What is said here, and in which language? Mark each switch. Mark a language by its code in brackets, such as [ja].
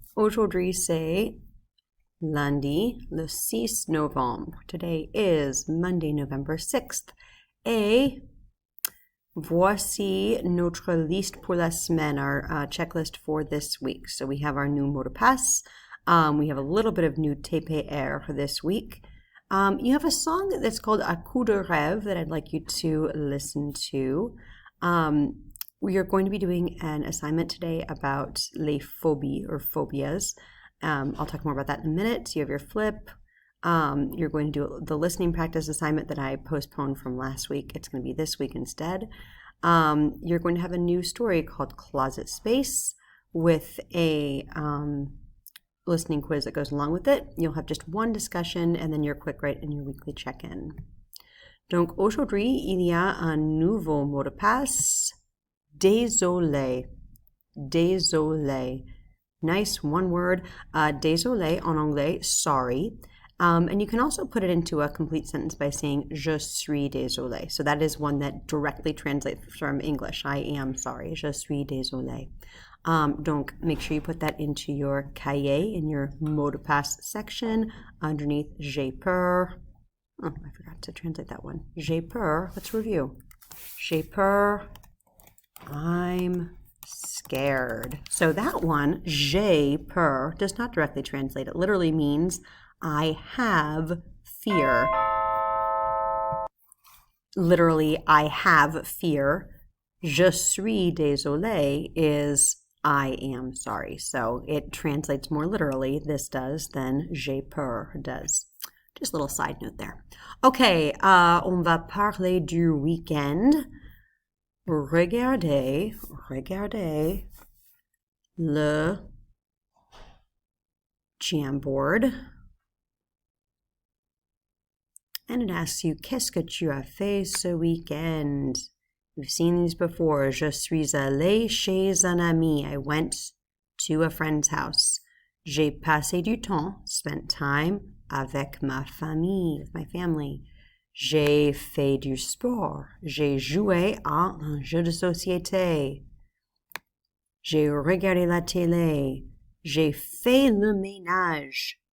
[fr] Aujourd'hui c'est lundi, le 6 novembre. [en] Today is Monday, November 6th. Et voici notre liste pour la semaine, our checklist for this week. So we have our new mot de passe. We have a little bit of new TPR this week. You have a song that's called A Coup de Rêve that I'd like you to listen to. We are going to be doing an assignment today about les phobies or phobias. I'll talk more about that in a minute. So you have your flip. You're going to do the listening practice assignment that I postponed from last week. It's going to be this week instead. You're going to have a new story called Closet Space with a listening quiz that goes along with it. You'll have just one discussion and then your quick write and your weekly check-in. [fr] Donc aujourd'hui, il y a un nouveau mot de passe. Désolé. Désolé. [en] Nice one word. Désolé en anglais, sorry. And you can also put it into a complete sentence by saying je suis désolé. So that is one that directly translates from English. I am sorry. Je suis désolé. Donc make sure you put that into your cahier in your mot de passe section underneath j'ai peur. Oh, I forgot to translate that one. J'ai peur. Let's review. J'ai peur. I'm scared. So that one, j'ai peur, does not directly translate. It literally means I have fear. Literally, I have fear. Je suis désolé is I am sorry. So it translates more literally, this does, than j'ai peur does. Just a little side note there. [fr] Okay, on va parler du week-end. Regardez le Jamboard. And it asks you, qu'est-ce que tu as fait ce week-end? We've seen these before. Je suis allé chez un ami. [en] I went to a friend's house. [fr] J'ai passé du temps, spent time avec ma famille, with my family. J'ai fait du sport. J'ai joué à un jeu de société. J'ai regardé la télé. J'ai fait le ménage.